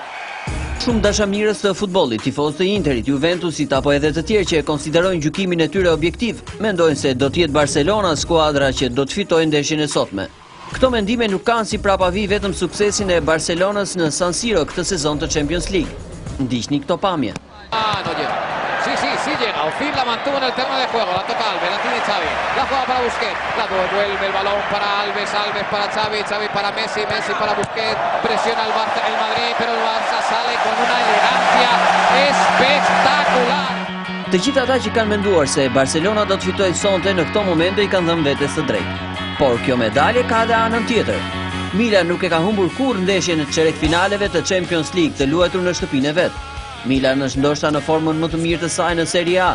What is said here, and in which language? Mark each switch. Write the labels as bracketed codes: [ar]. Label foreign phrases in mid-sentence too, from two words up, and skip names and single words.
[sq] Shumë dashamirës të futbollit, tifozë të Interit, Juventusit apo edhe të tjerë që e konsiderojnë gjykimin e tyre objektiv, mendojnë se do të jetë Barcelona skuadra që do të fitojë ndeshjen e sotme. Këto mendime nuk kanë si prapavi vetëm suksesin e Barcelonës në San Siro këtë sezon të Champions League. Ndiqni këto pamje. [es] No llega. Sí llega. Ozil la mantuvo en el terreno de juego. La toca Alves, la tiene Xavi. La juega para Busquets. La devuelve el balón para Alves. Alves para Xavi. Xavi para Messi. Messi para Busquets. Presiona el Madrid, pero el Barça sale con una elegancia espectacular. [sq] Të gjithë ata që kanë menduar se Barcelona do të fitojë sonte në këto momente i kanë dhënë vetes së drejtë. Por kjo medalje ka edhe anën tjetër. Milan nuk e ka humbur kurrë ndeshjen në çerekfinaleve të Champions League të luajtur në shtëpinë e vet. Milan është ndoshta në formën më të mirë të saj në Serie A.